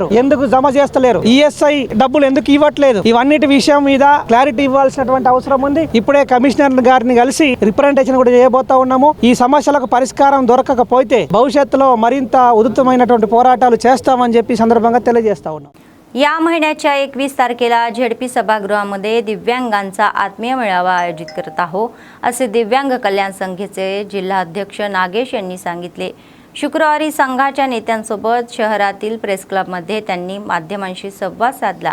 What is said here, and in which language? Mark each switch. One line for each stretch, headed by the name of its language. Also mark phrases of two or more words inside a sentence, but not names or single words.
Telugu: ఎందుకు జమ చేస్తలేరు? ఈఎస్ఐ డబ్బులు ఎందుకు ఇవ్వట్లేదు? ఇవన్నిటి విషయం మీద క్లారిటీ ఇవ్వాల్సినటువంటి అవసరం ఉంది. ఇప్పుడే కమిషనర్ గారిని కలిసి రిప్రజెంటేషన్ కూడా చేయబోతా ఉన్నాము. ఈ సమస్యలకు పరిష్కారం దొరకకపోతే భవిష్యత్తులో మరింత ఉధృతమైనటువంటి పోరాటాలు చేస్తామని చెప్పి संदर्भात తెలియజేస్తా ఉన్నాం.
Marathi: या महिन्याच्या 21 तारखेला झेडपी सभागृहामध्ये दिव्यांगांचा आत्मीय मेळावा आयोजित करत आहोत असे दिव्यांग कल्याण संघाचे जिल्हा अध्यक्ष नागेश यांनी सांगितले. शुक्रवारी संघाच्या नेत्यांसोबत शहरातील प्रेस क्लबमध्ये त्यांनी माध्यमांशी संवाद साधला.